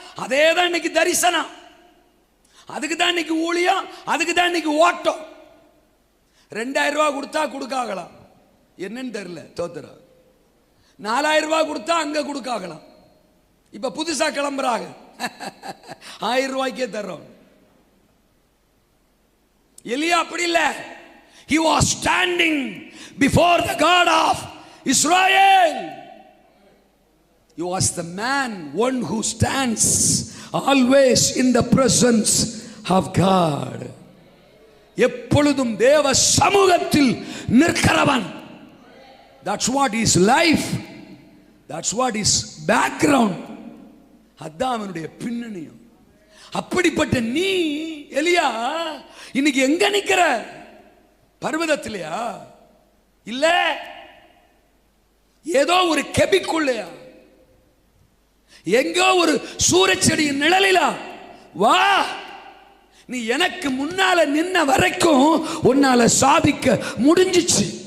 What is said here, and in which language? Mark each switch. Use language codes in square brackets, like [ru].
[ta] அதே தான் இன்னைக்கு தரிசனம், அதுக்கு தான் இன்னைக்கு ஊழியம், அதுக்கு தான் இன்னைக்கு ஓட்டம். 2000 ரூபாய் கொடுத்தா கொடுக்காகலாம், என்னன்னு தெரியல. தோத்துறா 4000 ரூபாய் கொடுத்தா அங்க கொடுக்காகலாம். இப்ப புதுசா கிளம்புறாங்க, 1000 ரூபாய்க்கே தர்றோம். எலியா அப்படி இல்ல. [en] He was standing before the God of Israel. He was the man, one who stands always in the presence of God. [ta] எப்பொழுதும் தேவ சமூகத்தில் நிற்கிறவன். [en] That's what is life, that's what is background. [ta] அதான் அவனுடைய பின்னணியும். அப்படிப்பட்ட நீ எலியா இன்னைக்கு எங்க நிக்கிற? பர்வதத்திலையா? இல்ல ஏதோ ஒரு கெபிக்குள்ளையா? எங்கோ ஒரு சூரச்செடியின் நிழலிலா? வா, நீ எனக்கு முன்னால நின்ன வரைக்கும் உன்னால சாதிக்க முடிஞ்சிச்சு.